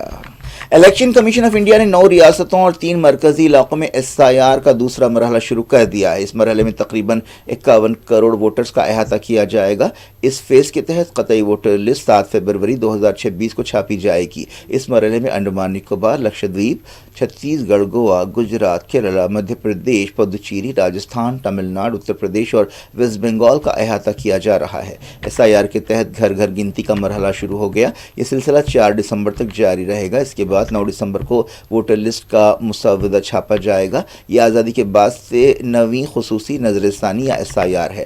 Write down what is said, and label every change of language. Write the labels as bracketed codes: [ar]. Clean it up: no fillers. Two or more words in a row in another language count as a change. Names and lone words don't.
[ur] الیکشن کمیشن آف انڈیا نے 9 ریاستوں اور 3 مرکزی علاقوں میں SIR کا دوسرا مرحلہ شروع کر دیا ہے۔ اس مرحلے میں تقریباً 51 کروڑ ووٹرز کا احاطہ کیا جائے گا۔ اس فیز کے تحت قطعی ووٹر لسٹ 7 فروری 2026 کو چھاپی جائے گی۔ اس مرحلے میں انڈمان نکوبار، لکشدویپ، چھتیس گڑھ، گوا، گجرات، کیرلا، مدھیہ پردیش، پدوچیری، راجستھان، تمل ناڈو، اتر پردیش اور ویسٹ بنگال کا احاطہ کیا جا رہا ہے۔ SIR کے تحت گھر گھر گنتی کا مرحلہ شروع ہو گیا۔ یہ سلسلہ 4 دسمبر تک جاری رہے گا۔ اس کے بعد 9 دسمبر کو ووٹر لسٹ کا مسودہ چھاپا جائے گا۔ یہ آزادی کے بعد سے 9ویں خصوصی نظر ثانی یا SIR ہے۔